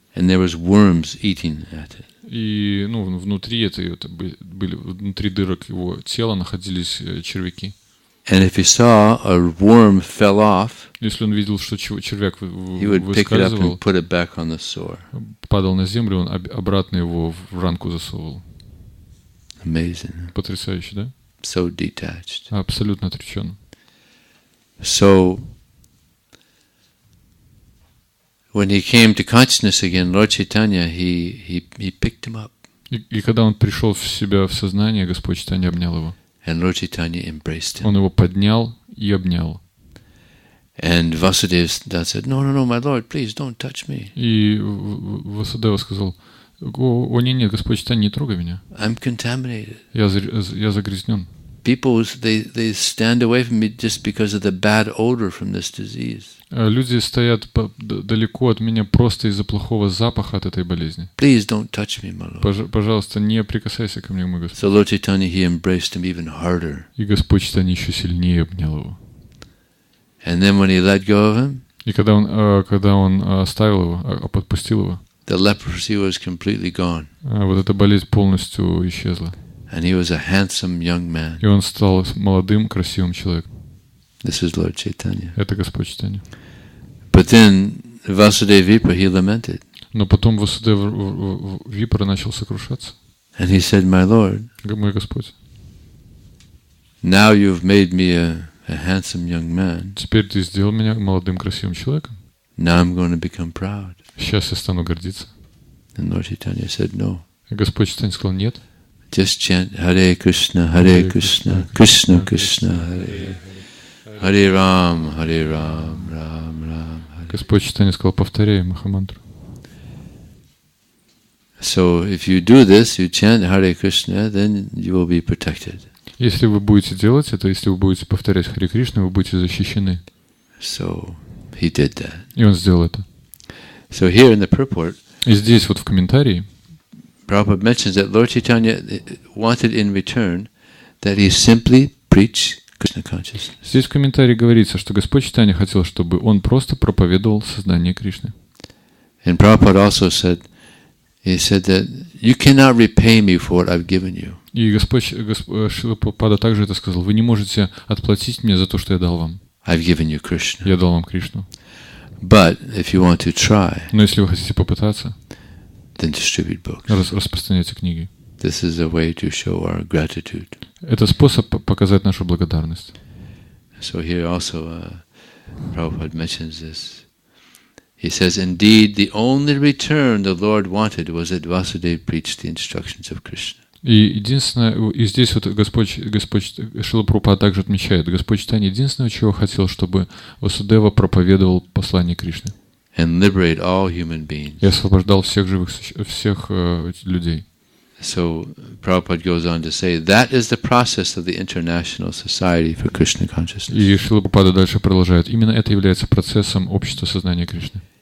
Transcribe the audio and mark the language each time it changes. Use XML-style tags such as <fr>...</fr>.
<en>And there was worms eating at it.</en> <ru>И внутри были внутри дырок его тела находились червяки.</ru> <en>And if he saw a worm fell off,</en> <ru>если он видел, что червяк</ru> <en>he would pick it up and put it back on the sore.</en> <ru>Падал на землю, он обратно его в ранку засовывал.</ru> <en>Amazing.</en> <ru>Потрясающе, да?</ru> <en>So detached.</en> <ru>Абсолютно отречен.</ru> <en>So when he came to consciousness again, Lord Chaitanya, he picked him up.</en> <ru>И когда он пришел в себя в сознание, Господь Чайтанья обнял его.</ru> <en>And Lord Chaitanya embraced him.</en> <ru>Он его поднял и обнял.</ru> <en>And Vasudeva said, "No, my Lord, please don't touch me."</en> <ru>И Васудева сказал: "О, нет, Господь Чайтанья, не трогай меня.</ru> <en>I'm contaminated.</en> <ru>Я загрязнен."</ru> <en>People, they stand away from me just because of the bad odor from this disease.</en> <ru>Люди стоят далеко от меня просто из-за плохого запаха от этой болезни.</ru> <en>Please don't touch me, my Lord.</en> <ru>Пожалуйста, не прикасайся ко мне, мой Господь.</ru> <en>So Lord Chaitanya, he embraced him even harder.</en> <ru>И Господь Чайтанья еще сильнее обнял его.</ru> <en>And then when he let go of him,</en> <ru>и когда он оставил его, подпустил его,</ru> <en>the leprosy was completely gone.</en> <ru>Вот эта болезнь полностью исчезла.</ru> <en>And he was a handsome young man.</en> <ru>И он стал молодым, красивым человеком.</ru> <en>This is Lord Chaitanya.</en> <ru>Это Господь Чайтанья.</ru> <en>But then Vasudeva Vipra, he lamented.</en> <ru>Но потом Васудева Випра начал сокрушаться.</ru> <en>And he said, "My Lord,</en> <ru>мой Господь,</ru> <en>now you've made me a handsome young man.</en> <ru>Теперь ты сделал меня молодым, красивым человеком.</ru> <en>Now I'm going to become proud."</en> <ru>Сейчас я стану гордиться.</ru> <en>And Lord Chaitanya said, "No."</en> <ru>И Господь Чайтанья сказал: "Нет.</ru> <en>Just chant</en> <sa>Hare Krishna, Krishna Krishna, Hare Hare Ram, Ram Ram.</sa> <ru>Господь Чайтанья сказал: "Повторяй Махамантру."</ru> <en>So if you do this, you chant Hare Krishna, then you will be protected.</en> <ru>Если вы будете делать это, если вы будете повторять Харе Кришна, вы будете защищены.</ru> <en>So he did that.</en> <ru>И он сделал это.</ru> <en>So here in the purport,</en> <ru>и здесь вот в комментарии</ru> <en>Prabhupada mentions that Lord Chaitanya wanted in return that he simply preach Krishna consciousness.</en> <ru>Здесь в комментарии говорится, что Господь Чайтанья хотел, чтобы он просто проповедовал сознание Кришны.</ru> <en>And Prabhupada also said, he said that you cannot repay me for what I've given you.</en> <ru>И Господь Шрила Прабхупада также это сказал: вы не можете отплатить мне за то, что я дал вам.</ru> <en>I've given you Krishna.</en> <ru>Я дал вам Кришну.</ru> <en>But if you want to try,</en> <ru>но если вы хотите попытаться,</ru> <en>then distribute books.</en> <ru>Распространяйте книги.</ru> <en>This is a way to show our gratitude.</en> <ru>Это способ показать нашу благодарность.</ru> <en>So here also Prabhupada mentions this. He says, "Indeed, the only return the Lord wanted was that Vasudeva preached the instructions of Krishna."</en> <ru>И единственное, и здесь вот Господь Шрила Прабхупада также отмечает, Господь Чайтанья единственное, чего хотел, чтобы Васудева проповедовал послание Кришны.</ru> <en>And liberate all human beings.</en> <ru>И освобождал всех людей.</ru> <en>So Prabhupada goes on to say that is the process of the International Society for Krishna Consciousness.</en> <ru>И Шрила Прабхупада дальше продолжает. Именно это является процессом общества сознания Кришны.</ru>